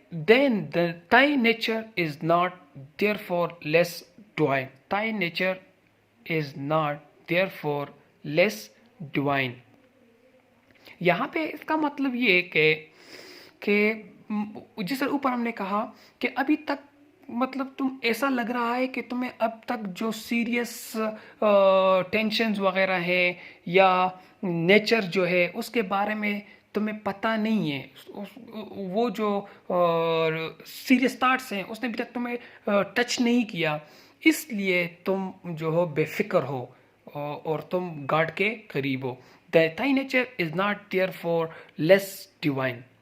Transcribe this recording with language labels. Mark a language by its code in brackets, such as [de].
[en] then thy nature is not therefore less divine. Thy nature is not therefore less divine. [ur] یہاں پہ اس کا مطلب یہ کہ جس طرح اوپر ہم نے کہا کہ ابھی تک مطلب تم ایسا لگ رہا ہے کہ تمہیں اب تک جو سیریس ٹینشنز وغیرہ ہے یا نیچر جو ہے اس کے بارے میں تمہیں پتہ نہیں ہے، وہ جو سیریس تھاٹس ہیں اس نے ابھی تک تمہیں ٹچ نہیں کیا، اس لیے تم جو ہو بے فکر ہو اور تم گاڈ کے قریب ہو. [en] Thy nature is not therefore less divine.